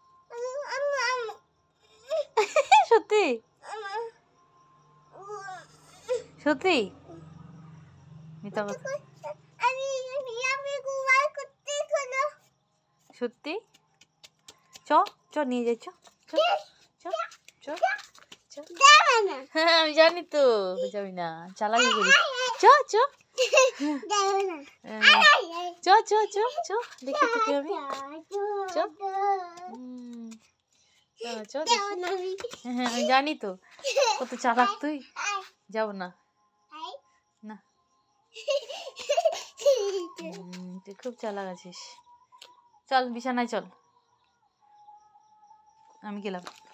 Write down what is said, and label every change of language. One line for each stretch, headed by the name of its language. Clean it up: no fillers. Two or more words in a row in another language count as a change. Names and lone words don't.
Bangla: সত্যি সত্যি মিথ্যা কথা? সত্যি চ চ নিয়ে যাই, চ চ চ চ। হ্যাঁ আমি জানি তো যাবি না, চালাকি করিস। চ চ চ চ চ চ দেখি তোকে আমি, চ চ হ্যাঁ আমি জানি তো কত চালাক তুই। যাব না না, তুই খুব চালাক আছিস। চল বিছানায় চল, আমি গেলাম।